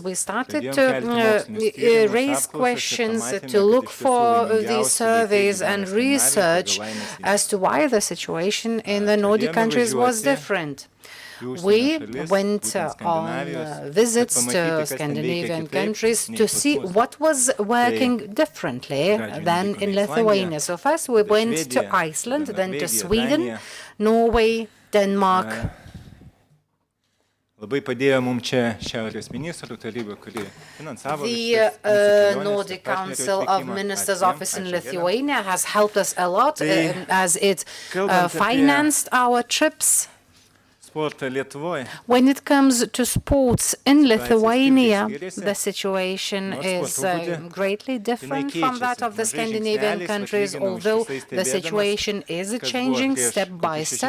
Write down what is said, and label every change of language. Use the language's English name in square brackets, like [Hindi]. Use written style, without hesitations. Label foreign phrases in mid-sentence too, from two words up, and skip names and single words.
[English] We started to raise questions, to look for these surveys and research as to why the situation in the Nordic countries was different. We went on visits to Scandinavian countries to see what was working differently than in Lithuania. So first we went to Iceland, then to Sweden, Norway, Denmark. [Lithuanian] Labai padėjo mums čia Šiaurės ministrų taryba, kuri finansavo [English] The Nordic Council of Ministers office in Lithuania has helped us a lot as it financed our trips. When it comes to sports in Lithuania, the situation is greatly different from that of the Scandinavian countries, although the situation is changing step by step.